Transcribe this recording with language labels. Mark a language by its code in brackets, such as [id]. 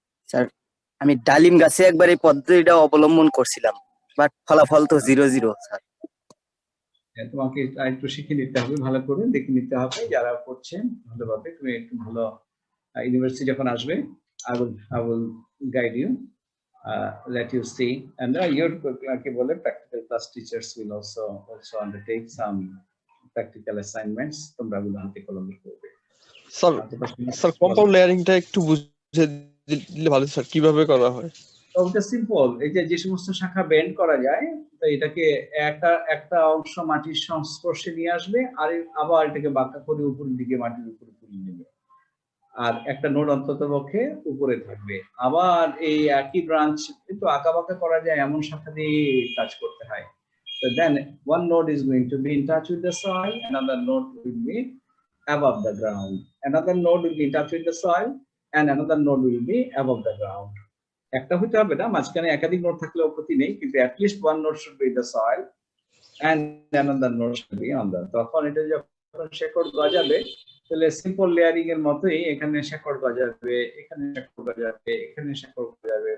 [bn] Sir আমি ডালিম গাছে একবার এই পদ্ধতিটা অবলম্বন করছিলাম, বাট ফলাফল তো 0-0 স্যার। তোমাকে একটু শিখে নিতে হবে, ভালো করে দেখে নিতে হবে যারা করছে ভালোভাবে। তুমি একটু ভালো ইউনিভার্সিটি যখন আসবে, [en] I will guide you, let you see, and your [bn] কি বলে [en] practical class teachers will also undertake some practical assignments, [bn] তোমরা গুলো হাতে কলমে করবে। স্যার কম্পাউন্ড লেয়ারিংটা একটু বুঝে দিলে ভালো স্যার, কিভাবে করা হয়? ওটা সিম্পল, এই যে সমস্ত শাখা বেন্ড করা যায়, তো এটাকে একটা অংশ মাটির সংস্পর্শে নিয়ে আসবে, আর আবার এটাকে বাঁকা করে উপরের দিকে মাটির উপরে তুলে নেবে, আর একটা নোড অন্তত পক্ষে উপরে থাকবে। আবার এই একই ব্রাঞ্চ একটু আঁকা বাঁকা করা যায় এমন শাখা দিয়ে কাজ করতে হয়। [en] So then one node is going to be in touch with the soil, another node will be above the ground, another node will be in touch with the soil, and another node will be above the ground. [bn] একটা হইতে হবে না, মাঝখানে একাধিক node থাকলেও ক্ষতি নেই, কিন্তু [en] at least one node should be in the soil and another node should be on the, [bn] তখন এটা যখন শেকড় গজাবে তাহলে সিম্পল লেয়ারিং এর মতোই এখানে শেকড় গজাবে, এখানে শেকড় গজাবে, এখানে শেকড় গজাবে।